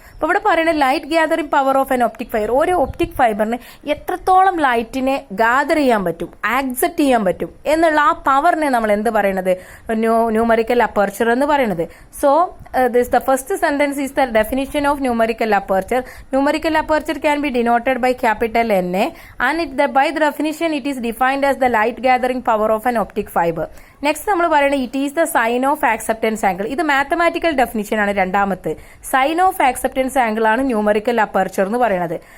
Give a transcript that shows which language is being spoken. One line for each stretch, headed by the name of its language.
Malayalam: അപ്പൊ ഇവിടെ പറയുന്നത്
English: Light gathering power of an optic fibre.
Malayalam: ഒരു ഒപ്റ്റിക് ഫൈബറിന് എത്രത്തോളം ലൈറ്റിനെ ഗാദർ ചെയ്യാൻ പറ്റും, ആക്സെപ്റ്റ് ചെയ്യാൻ പറ്റും എന്നുള്ള ആ പവറിനെ നമ്മൾ എന്ത് പറയുന്നത്, ന്യൂമറിക്കൽ അപ്പേർച്ചർ എന്ന് പറയുന്നത്.
English: So this the first sentence is the definition of numerical aperture. Numerical aperture can be denoted by capital NA and by the definition it is defined as the light gathering power of an optic fiber.
Malayalam: Next നമ്മൾ പറയുന്നത്
English: It is the sine of acceptance angle.
Malayalam: ഇത് mathematical definition ആണ് രണ്ടാമത്തെ. Sign of acceptance angle ആണ് numerical aperture എന്ന് പറയുന്നത്.